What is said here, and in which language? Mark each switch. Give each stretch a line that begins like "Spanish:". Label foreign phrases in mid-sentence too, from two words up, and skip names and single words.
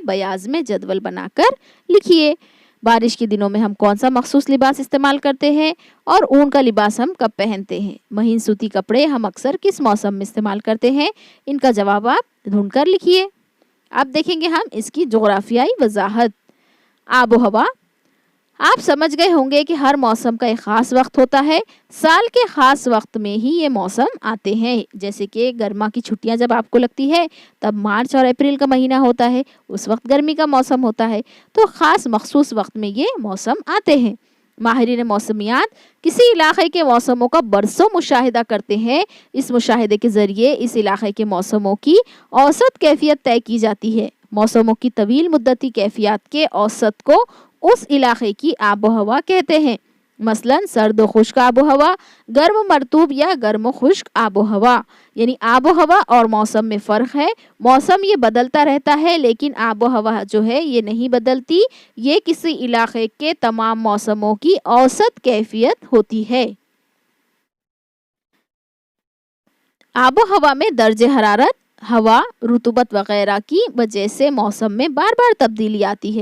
Urdu: بیاض میں جدول بنا کر لکھیے۔ بارش کے دنوں میں ہم کون سا مخصوص لباس استعمال کرتے ہیں اور اون کا لباس ہم کب پہنتے ہیں? مہین سوتی کپڑے ہم اکثر کس موسم میں استعمال کرتے ہیں? ان کا جواب آپ ڈھونڈ کر لکھیے۔ اب دیکھیں گے ہم اس کی جغرافیائی وضاحت. آب و ہوا آپ سمجھ گئے ہوں گے کہ ہر موسم کا ایک خاص وقت ہوتا ہے. سال کے خاص وقت میں ہی یہ موسم آتے ہیں. جیسے کہ گرما کی چھٹیاں جب آپ کو لگتی ہے تب مارچ اور اپریل کا مہینہ ہوتا ہے, اس وقت گرمی کا موسم ہوتا ہے. تو خاص مخصوص وقت میں یہ موسم آتے ہیں. ماہرین موسمیات کسی علاقے کے موسموں کا برسوں مشاہدہ کرتے ہیں. اس مشاہدے کے ذریعے اس علاقے کے موسموں کی اوسط کیفیت طے کی جاتی ہے. موسموں کی طویل مدتی کیفیات کے اوسط کو اس علاقے کی آب و ہوا کہتے ہیں. مثلا سرد و خشک آب و ہوا, گرم مرطوب یا گرم و خشک آب و ہوا. یعنی آب و ہوا اور موسم میں فرق ہے. موسم یہ بدلتا رہتا ہے لیکن آب و ہوا جو ہے یہ نہیں بدلتی. یہ کسی علاقے کے تمام موسموں کی اوسط کیفیت ہوتی ہے. آب و ہوا میں درجہ حرارت, ہوا, رطوبت وغیرہ کی وجہ سے موسم میں بار بار تبدیلی آتی ہے.